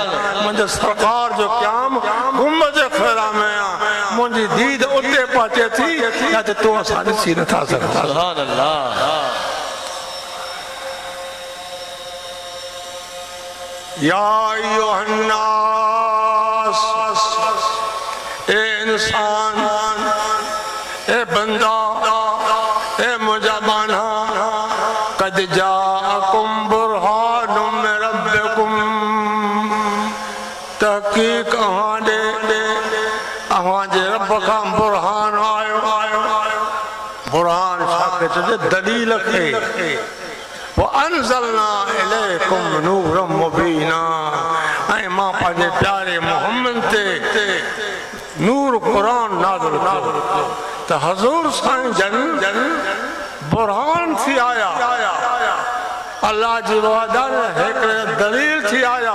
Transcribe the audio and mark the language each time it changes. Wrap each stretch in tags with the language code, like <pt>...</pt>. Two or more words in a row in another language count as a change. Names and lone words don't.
<sd>मुंहिंजे सरकार जो क़याम गुंबद ख़िज़रा में आहे मुंहिंजी दीद उते पहुचे थी या त तूं असां ॾिसी नथा सघूं।</sd> <ar>سبحان الله. يا أيها الناس</ar> <sd>ए इंसान ए बंदा</sd> <ar>ए मुजाबाना قد جاءكم برهان من ربكم</ar> <sd>तहकीक अहां जे रब खां बुरहान आयो बुरहान छा चइजे दलील खे</sd> <ar>وأنزلنا إليكم نوراً مبيناً</ar> <sd>ऐं मां पंहिंजे प्यारे मोहम्मद ते नूर क़ुरान नाज़िल कयो त हज़ूर साईं जन बुरहान थी आया अल्लाह जी वहदान हिकिड़े दलील थी आया।</sd>